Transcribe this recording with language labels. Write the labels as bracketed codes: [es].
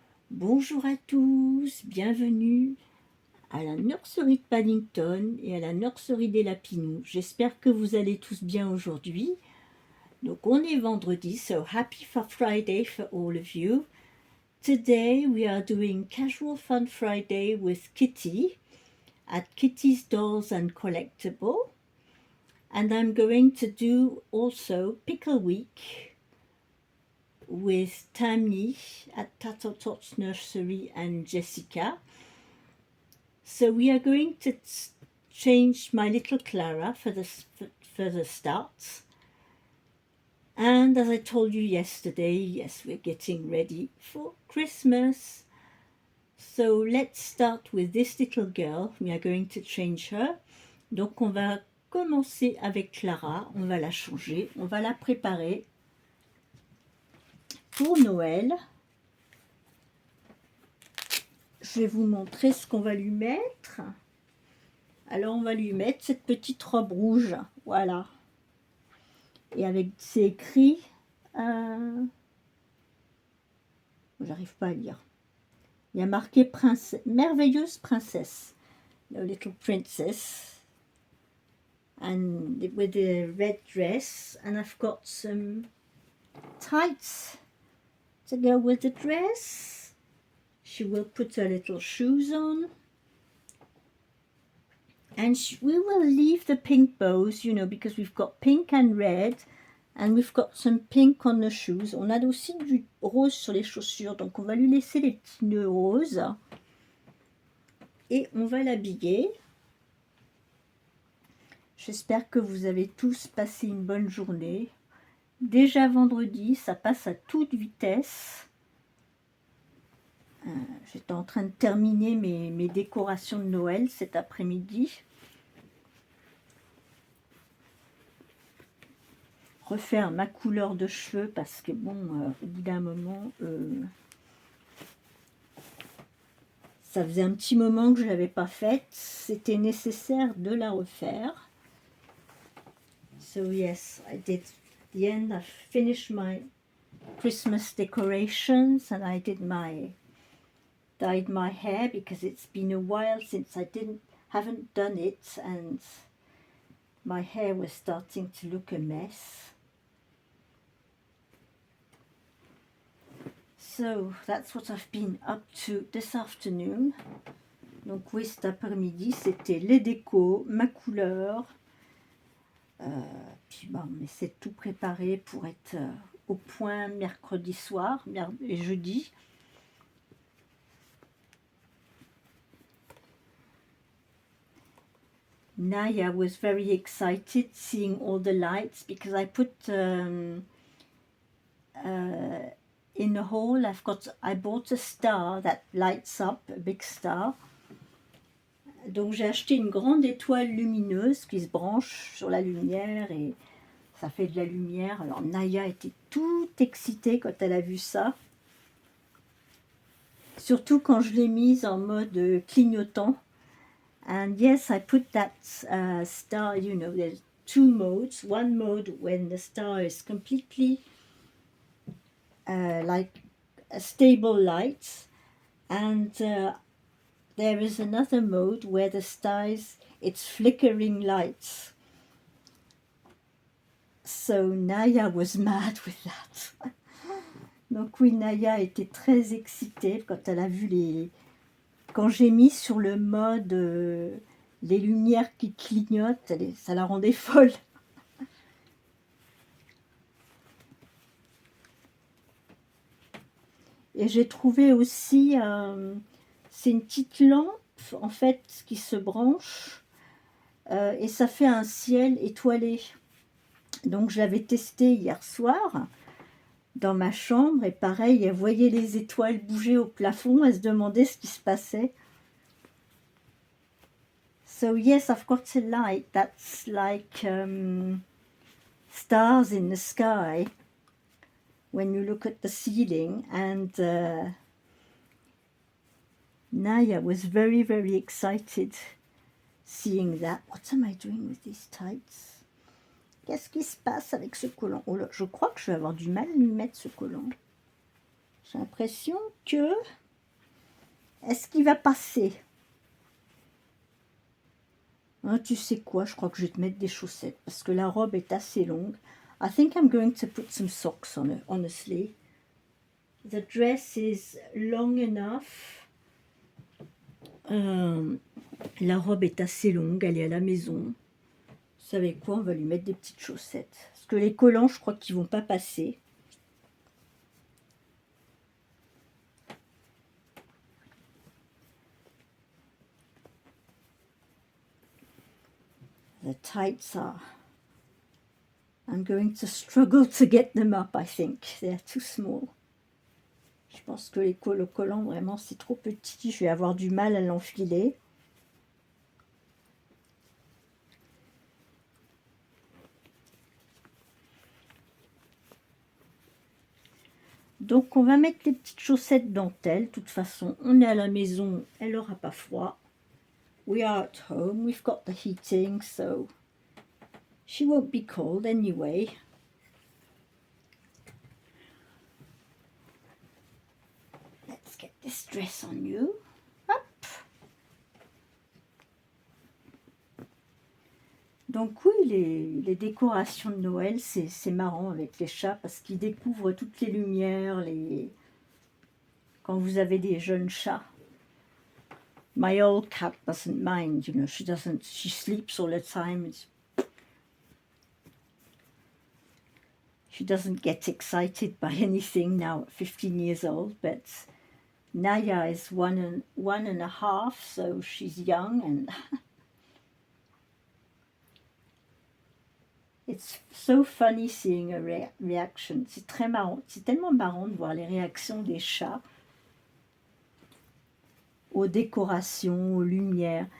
[fr] Bonjour à tous, bienvenue à la nurserie de Paddington et à la nurserie des Lapinous. J'espère que vous allez tous bien aujourd'hui. Donc on est vendredi, [en] so happy for Friday for all of you. Today we are doing Casual Fun Friday with Kitty at Kitty's Dolls and Collectible. And I'm going to do also Pickle Week with Tammy at Tato Tots Nursery and Jessica. So we are going to change my little Clara for the start. And as I told you yesterday, yes, we're getting ready for Christmas. So let's start with this little girl. We are going to change her. [fr] Donc on va commencer avec Clara, on va la changer, on va la préparer pour Noël. Je vais vous montrer ce qu'on va lui mettre. Alors on va lui mettre cette petite robe rouge, voilà. Et avec c'est écrit, j'arrive pas à lire. Il y a marqué merveilleuse princesse, [en] the little princess. And with the red dress, and I've got some tights to go with the dress. She will put her little shoes on, and we will leave the pink bows, you know, because we've got pink and red, and we've got some pink on the shoes. [fr] On a aussi du rose sur les chaussures, donc on va lui laisser les petits nœuds roses et on va l'habiller. J'espère que vous avez tous passé une bonne journée. Déjà vendredi, ça passe à toute vitesse. J'étais en train de terminer mes décorations de Noël cet après-midi. Refaire ma couleur de cheveux parce que bon, au bout d'un moment, ça faisait un petit moment que je ne l'avais pas faite. C'était nécessaire de la refaire. [en] So yes, I did. At the end, I finished my Christmas decorations and I dyed my hair because it's been a while since I haven't done it, and my hair was starting to look a mess. So that's what I've been up to this afternoon. [fr] Donc oui, cet après-midi, c'était les décos, ma couleur. Puis bon, on essaie de tout préparer pour être au point mercredi soir et jeudi. [en] Naya was very excited seeing all the lights because I put in the hall, I bought a star that lights up, a big star. [fr] Donc j'ai acheté une grande étoile lumineuse qui se branche sur la lumière et ça fait de la lumière. Alors Naya était toute excitée quand elle a vu ça. Surtout quand je l'ai mise en mode clignotant. [en] And yes, I put that star, you know, there's two modes. One mode when the star is completely like a stable light, and there is another mode where the stars, it's flickering lights. So Naya was mad with that. [fr] Donc oui, Naya était très excitée quand elle a vu quand j'ai mis sur le mode les lumières qui clignotent, ça la rendait folle. Et j'ai trouvé aussi, c'est une petite lampe en fait qui se branche et ça fait un ciel étoilé. Donc je l'avais testé hier soir dans ma chambre et pareil, elle voyait les étoiles bouger au plafond, elle se demandait ce qui se passait. [en] So yes, I've got a light that's like stars in the sky when you look at the ceiling, and Naya was very, very excited seeing that. What am I doing with these tights? [fr] Qu'est-ce qui se passe avec ce collant? Oh là, je crois que je vais avoir du mal à lui mettre ce collant. J'ai l'impression que... Est-ce qu'il va passer? Hein, tu sais quoi? Je crois que je vais te mettre des chaussettes parce que la robe est assez longue. [en] I think I'm going to put some socks on it, honestly. The dress is long enough. [fr] La robe est assez longue, elle est à la maison. Vous savez quoi? On va lui mettre des petites chaussettes. Parce que les collants, je crois qu'ils vont pas passer. [en] The tights are... I'm going to struggle to get them up, I think. They're too small. [fr] Je pense que le collant, vraiment, c'est trop petit. Je vais avoir du mal à l'enfiler. Donc, on va mettre les petites chaussettes dentelles. De toute façon, on est à la maison. Elle n'aura pas froid. [en] We are at home. We've got the heating, so she won't be cold anyway. Let's get this dress on you. Hop. [fr] Donc oui, les décorations de Noël, c'est marrant avec les chats parce qu'ils découvrent toutes les lumières, quand vous avez des jeunes chats. [en] My old cat doesn't mind, you know, she sleeps all the time. She doesn't get excited by anything now at 15 years old, but Naya is one and a half, so she's young and it's so funny seeing a reaction. [fr] C'est très marrant, c'est tellement marrant de voir les réactions des chats aux décorations, aux lumières.